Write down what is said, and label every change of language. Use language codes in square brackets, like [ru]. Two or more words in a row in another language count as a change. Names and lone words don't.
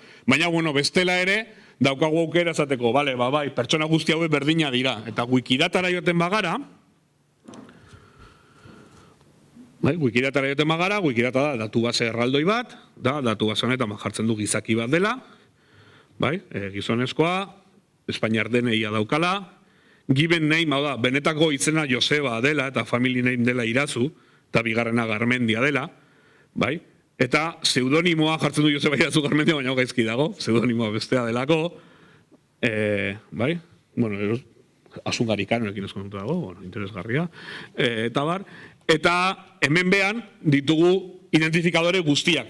[eu] Baina, bestela ere, daukagu aukera esateko, pertsona guzti hauek berdina dira. Eta Wikidatara joten bagara, Wikidata da datu base erraldoi bat, datu base honetan jartzen du gizaki bat dela, gizonezkoa, Espainiar DNI-a daukala, [en] given name, [eu] benetako izena Joseba dela, eta [en] family name [eu] dela Irazu, eta bigarrena Garmendia dela, eta pseudonimoa jartzen du Joseba Irazu Garmendia, baina gaizki dago, pseudonimoa bestea delako, asungarikanoekin eskontu dago, interesgarria, eta bar, eta hemen behan ditugu identifikadore guztiak.